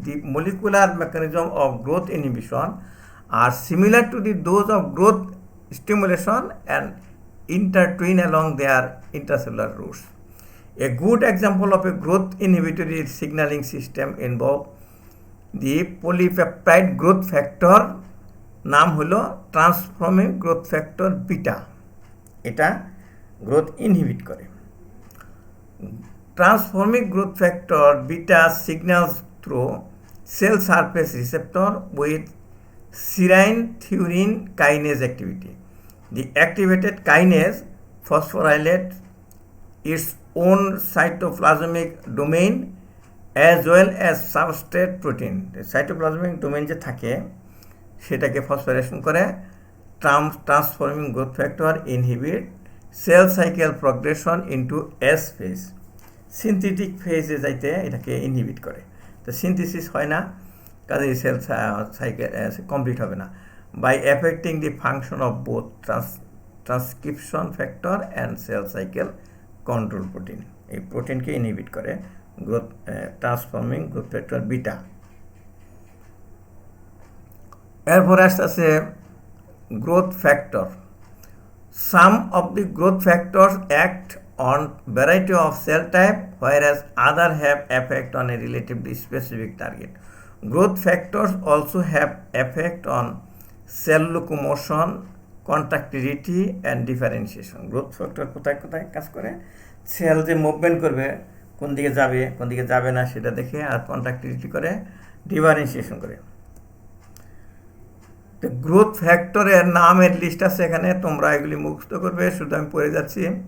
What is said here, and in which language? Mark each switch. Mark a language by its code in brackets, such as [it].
[en] The molecular mechanism of growth inhibition আর similar to the those of growth stimulation and intertwine along their intercellular routes. A good example of a growth inhibitory signaling system involve the polypeptide growth factor, [bn] নাম হলো [en] Transforming growth factor beta. [bn] এটা growth inhibit করে। [en] Transforming growth factor beta signals through cell surface receptor with serine thiorein kinase activity. The activated kinase phosphorylates its own cytoplasmic domain as well as substrate protein. The cytoplasmic domain [bn] যে থাকে সেটাকে phosphorylation করে। [en] Transforming growth factor inhibit cell cycle progression into S phase. [bn] Synthetic ফেজে যাইতে এটাকে inhibit করে। তো synthesis হয় না, কাজেই সেল সাইকেল কমপ্লিট হবে না। [en] by affecting the function of both transcription factor and cell cycle control protein. [bn] এই প্রোটিনকে ইনহিবিট করে growth transforming growth factor beta. এরপর আসছে growth factor. [en] Some of the growth factors act on variety of cell type, whereas others have effect on a relatively specific target. Growth factors also have effect on cell locomotion, contractility and differentiation. [bn] Growth factor কোথায় কোথায় কাজ করে? Sell যে movement করবে, কোন দিকে যাবে কোন দিকে যাবে না সেটা দেখে, আর কন্ট্রাক্টিলিটি করে, ডিফারেন্সিয়েশন করে। তো গ্রোথ ফ্যাক্টরের নামের লিস্ট আছে এখানে, তোমরা এগুলি মুখস্থ করবে, শুধু আমি পড়ে যাচ্ছি।